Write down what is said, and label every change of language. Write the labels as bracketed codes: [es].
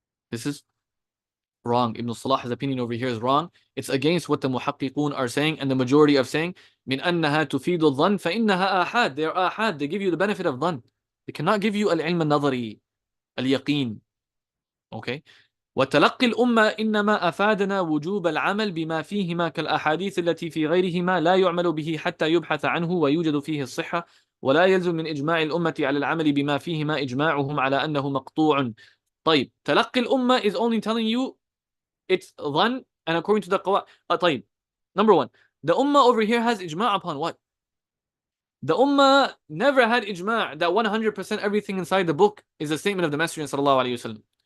[en] This is wrong. Ibn Salah's opinion over here is wrong. It's against what the muhaqqiqun are saying and the majority of saying, [ar] مِنْ أَنَّهَا تُفِيدُ الظَّنِّ فَإِنَّهَا آحَاد. [en] They are ahad. They give you the benefit of dhann. They cannot give you al-ilm al-nadari, al-yaqeen. Okay? [ar] وتلقي الأمة إنما أفادنا وجوب العمل بما فيهما كالأحاديث التي في غيرهما لا يعمل به حتى يبحث عنه ويوجد فيه الصحة ولا يلزم من إجماع الأمة على العمل بما فيهما إجماعهم على أنه مقطوع. طيب. تلقي الأمة [en] is only telling you it's dhan and according to the qawa. [ar] طيب. [en] Number one, the Ummah over here has ijma' upon what? The Ummah never had ijma' that 100% everything inside the book is a statement of the Messenger sallallahu alaihi wasallam.